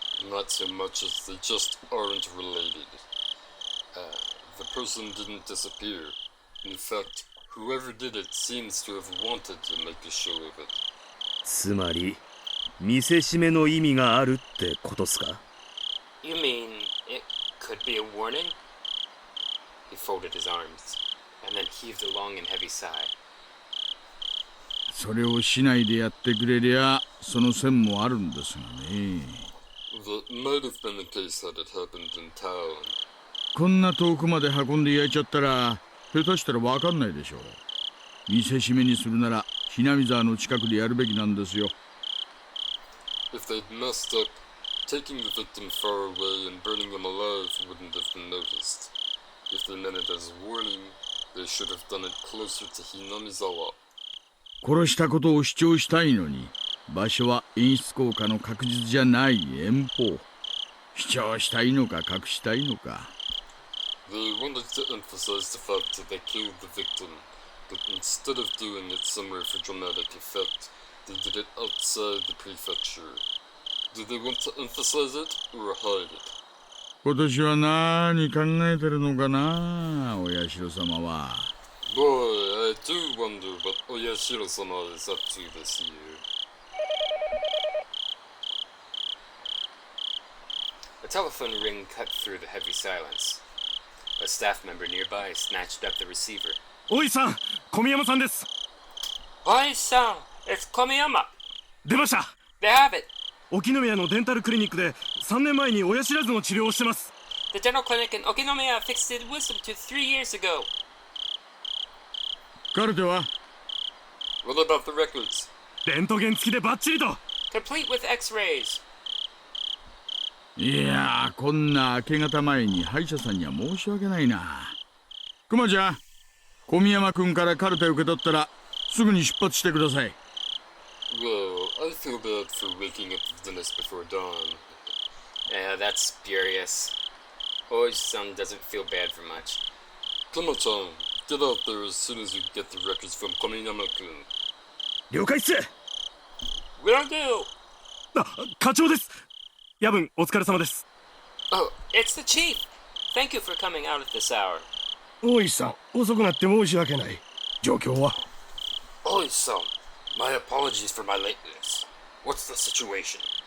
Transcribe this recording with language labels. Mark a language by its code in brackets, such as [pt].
[en] Not so much as they just aren't related. The person didn't disappear. In fact, whoever did it seems to have wanted to make a show of it. [ja] つまり見せしめの意味があるってことっすか？ [en] You mean it could be a warning? He folded his arms, and then heaved a long and heavy sigh. [ja] それをしないでやってくれりゃ、その線もあるんですがね。 [en] That might have been the case had it happened in town. [ja] こんな遠くまで運んで焼いちゃったら、下手したらわかんないでしょう。見せしめにするなら、ひなみ沢の近くでやるべきなんですよ。 [en] If they'd messed up, taking the victim far away and burning them alive wouldn't have been noticed. If they meant it as a warning, they should have done it closer to Hinamizawa. [ja] 殺したことを主張したいのに、場所は演出効果の確実じゃない遠方。主張したいのか隠したいのか。 [en] They wanted to emphasize the fact that they killed the victim, but instead of doing it somewhere for dramatic effect, they did it outside the prefecture. Do they want to emphasize it or hide it? [ja] 今年は何考えてるのかな、お社様は。 [en] Boy, I do wonder what Oyashiro-sama is up to this year. A telephone ring cut through the heavy silence. A staff member nearby snatched up the receiver. [ja] おいさん、小宮山さんです。 [en] Oi-san, it's Komiyama. [ja] 出ました。 [en] They have it. [ja] 沖宮のデンタルクリニックで3年前に親知らずの治療をしてます。 [en] The dental clinic in Okinomiya fixed his wisdom tooth 3 years ago. [ja] カルテは [en] What about the records? [ja] レントゲン付きでバッチリと。 [en] Complete with x-rays. [ja] いやー、こんな明け方前に歯医者さんには申し訳ないな。クマちゃん、小宮山君からカルテ受け取ったらすぐに出発してください。 [en] Well, I feel bad for waking up the dentist before dawn. Yeah, that's spurious. Oi-san doesn't feel bad for much. Kuma-chan, get out there as soon as you get the records from Komiyama-kun. [ja] 了解っす。 [en] Will do. [ja] あ、課長です。夜分お疲れ様です。 [en] Oh, it's the chief. Thank you for coming out at this hour. [ja] 大石さん、遅くなって申し訳ない。状況は [en] Oi-san, my apologies for my lateness. What's the situation?